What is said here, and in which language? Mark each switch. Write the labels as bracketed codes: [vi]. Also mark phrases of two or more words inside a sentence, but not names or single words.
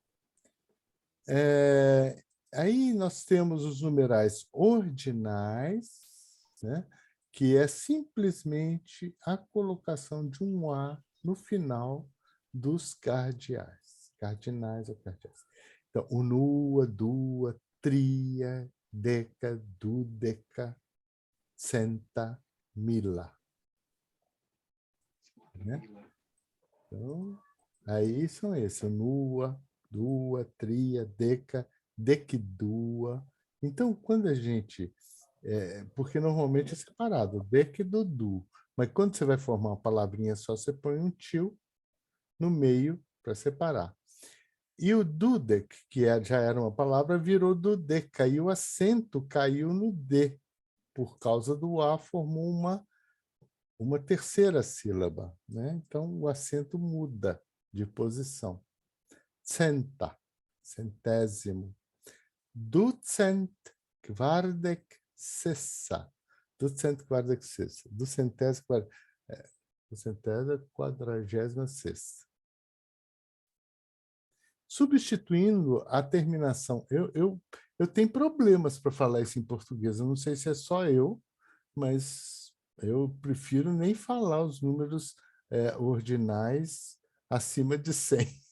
[pt] Aí nós temos os numerais ordinais, né? Que é simplesmente a colocação de um A no final dos cardinais ou cardeais. Então, [eo] unua, dua, tria, deca, dudeca, centa, mila. [pt] Né? Então, aí são esses, [eo] unua, dua, tria, deca, dequidua. [pt] Então, quando a gente... porque normalmente é separado, dequidudu. Mas quando você vai formar uma palavrinha só, você põe um tio no meio para separar. E o dudek, que já era uma palavra, virou dudeca, e o acento caiu no D. Por causa do A, formou uma terceira sílaba. Né? Então, o acento muda de posição. Centa, centésimo. [eo] Ducent, kvardek, sessa. Ducent, kvardek, sessa. [pt] Ducentésimo, quadragésima sexta. Substituindo a terminação. Eu tenho problemas para falar isso em português. Eu não sei se é só eu, mas eu prefiro nem falar os números ordinais acima de 100.